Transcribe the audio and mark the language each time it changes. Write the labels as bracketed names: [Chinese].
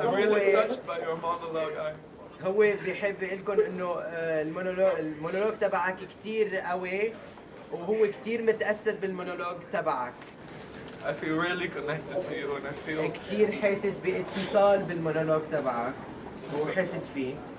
[English] I'm really touched by your monologue. [Arabic] هو بيحب يقول لكم انه المونولوج تبعك كثير قوي وهو كثير متاثر بالمونولوج تبعك. [English] I feel really connected to you and I feel [Arabic] كثير حاسس باتصال بالمونولوج تبعك هو حاسس فيه.